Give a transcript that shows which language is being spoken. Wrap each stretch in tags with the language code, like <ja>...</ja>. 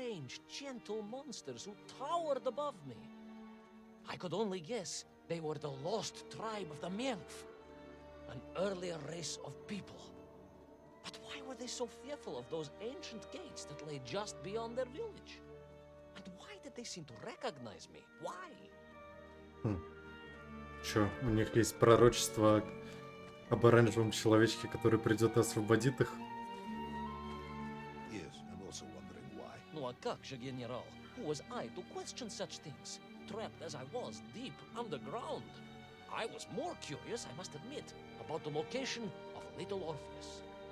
<en>strange, gentle monsters who towered above me. I could only guess they were the lost tribe of the Menf, an earlier race of people. But why were they so fearful of those ancient gates that lay just beyond their village? And why did they seem to recognize me? Why?</en> <ru>Чё, у них есть пророчество об оранжевом человечке, который придет и освободит их?</ru> <en>Yes, I'm also wondering why.</en> <ru>Ну а как же, генерал?</ru> <en>Who was I to question such things? Trapped as I was deep underground. I was more curious, I must admit, about the location of little Orpheus.</en>